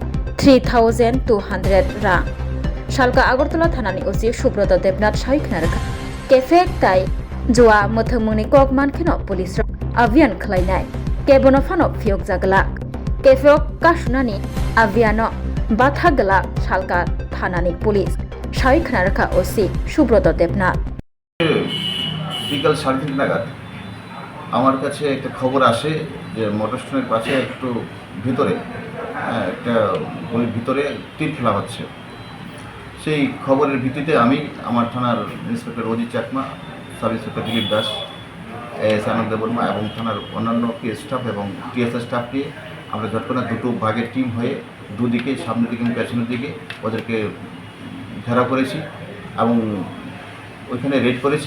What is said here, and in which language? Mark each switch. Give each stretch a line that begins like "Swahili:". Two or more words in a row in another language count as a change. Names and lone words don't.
Kok Borok: 3200 रां शालका आगरतला थानानि ओसि सुब्रत देबनाथ साइखना रखा केफेक ताई जुवा मथमनि कक मानखिनो पुलिस अभियान खलायनाय केबनो फानो फियक जागला केफेक कासुनानि अभियानो बाथा गला शालका थानानि पुलिस साइखना रखा ओसि सुब्रत देबनाथ
Bangla: বিকাল 3:30 নাগাদ আমার কাছে একটা খবর আসে যে মোটর স্ট্যান্ডের পাশে একটু ভিতরে একটা গলির ভিতরে তীর খেলা হচ্ছে। সেই খবরের ভিত্তিতে আমি আমার থানার ইন্সপেক্টর অজিত চাকমা, সাব ইন্সপেক্টর দিলীপ দাস, এএস আনন্দ বর্মা এবং থানার অন্যান্য পিএস স্টাফ এবং টিএসএস স্টাফ নিয়ে আমরা ঝটপট দুটো ভাগের টিম হয়ে দুদিকে সামনের দিকে এবং পেছনের দিকে ওদেরকে ঘেরাও করেছি এবং ওইখানে রেড করেছি।